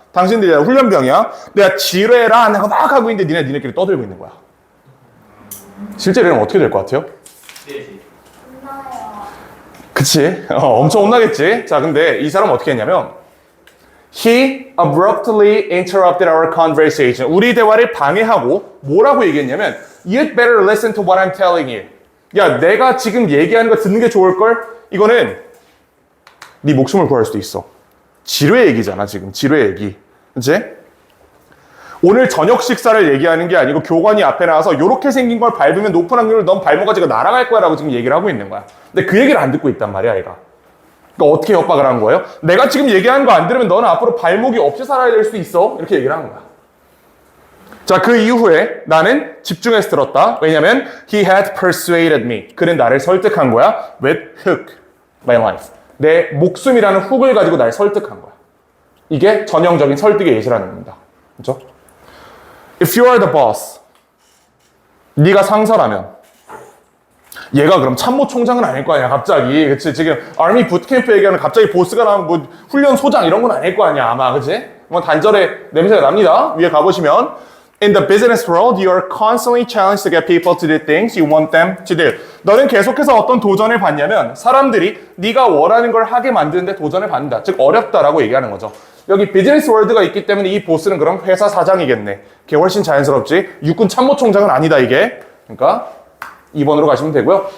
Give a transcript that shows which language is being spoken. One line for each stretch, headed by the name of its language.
Korean: 당신들이 훈련병이야. 내가 지뢰라 내가 막 하고 있는데 니네끼리 떠들고 있는 거야. 실제로 이러면 어떻게 될 것 같아요? 그치? 엄청 혼나겠지? 자, 근데 이 사람은 어떻게 했냐면
English: He abruptly interrupted our conversation.
Korean: 우리 대화를 방해하고 뭐라고 얘기했냐면
English: You'd better listen to what I'm telling you.
Korean: 야, 내가 지금 얘기하는 거 듣는 게 좋을걸? 이거는 네 목숨을 구할 수도 있어. 지뢰 얘기잖아, 지금. 지뢰 얘기. 그치? 오늘 저녁 식사를 얘기하는 게 아니고 교관이 앞에 나와서 이렇게 생긴 걸 밟으면 높은 확률로 넌 발목까지가 날아갈 거야 라고 지금 얘기를 하고 있는 거야. 근데 그 얘기를 안 듣고 있단 말이야, 얘가. 그러니까 어떻게 협박을 한 거예요? 내가 지금 얘기하는 거 안 들으면 너는 앞으로 발목이 없이 살아야 될 수도 있어. 이렇게 얘기를 한 거야. 자, 그 이후에 나는 집중해서 들었다. 왜냐면
English: he had persuaded me.
Korean: 그는 나를 설득한 거야.
English: with hook, my life.
Korean: 내 목숨이라는 훅을 가지고 날 설득한 거야. 이게 전형적인 설득의 예시라는 겁니다. 그렇죠?
English: If you are the boss,
Korean: 네가 상사라면 얘가 그럼 참모총장은 아닐 거 아니야, 갑자기. 그치? 지금 아미 부트캠프 얘기하면 갑자기 보스가 나오면 뭐 훈련소장 이런 건 아닐 거 아니야, 아마. 그치? 뭐 단절의 냄새가 납니다. 위에 가보시면
English: In the business world, you are constantly challenged to get people to do things you want them to do.
Korean: 너는 계속해서 어떤 도전을 받냐면 사람들이 네가 원하는 걸 하게 만드는데 도전을 받는다. 즉 어렵다라고 얘기하는 거죠. 여기 비즈니스 월드가 있기 때문에 이 보스는 그럼 회사 사장이겠네. 그게 훨씬 자연스럽지. 육군 참모총장은 아니다, 이게. 그러니까 2번으로 가시면 되고요.